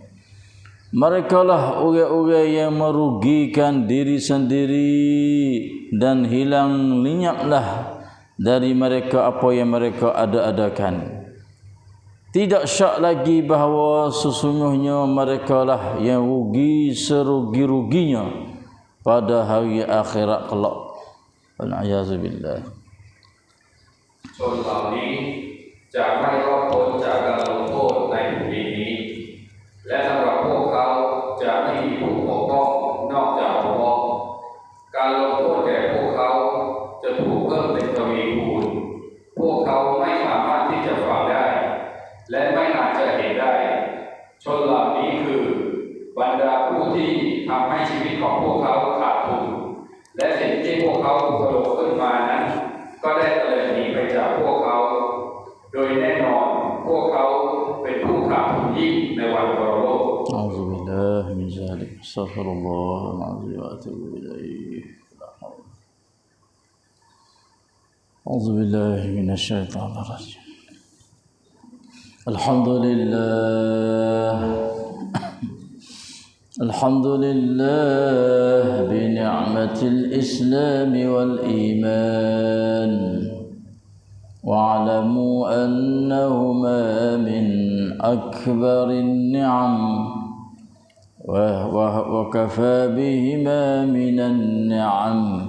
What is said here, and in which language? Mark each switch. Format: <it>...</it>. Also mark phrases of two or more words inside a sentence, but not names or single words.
<ms>Mereka lah orang-orang yang merugikan diri sendiri, dan hilang lenyaplah dari mereka apa yang mereka ada-adakan. Tidak syak lagi bahawa sesungguhnya mereka lah yang rugi serugi-ruginya pada hari akhirat kelak.</ms> <ar>والعياذ بالله.</ar> <th>ชนเหล่านี้จะไม่รอดพ้นจากการลงโทษในแผ่นดินนี้และสำหรับพวกเขาจะไม่มีผู้ปกป้อง นอกจากอัลเลาะห์การลงโทษแก่พวกเขาจะถูกเพิ่มเป็นทวีคูณพวกเขาไม่สามารถที่จะฟังได้และไม่อาจจะเห็นได้ชนเหล่านี้คือบรรดาผู้ที่ทำให้ชีวิตของพวกเขาขาดทุนและสิ่งที่พวกเขากระโดดขึ้นมานั้นก็ได้เตลิดหนีไปจากพวกเขาโดยแน่นอนพวกเขาเป็นผู้ขาดทุนยิ่งในวันปรโลก</th> <ar>أعوذ بالله من ذلك. أستغفر الله العظيم وأتوب إليه. أعوذ بالله من الشيطان الرجيم الحمد لله بنعمة الإسلام والإيمان واعلموا أنهما من أكبر النعم وكفى بهما من النعم</ar>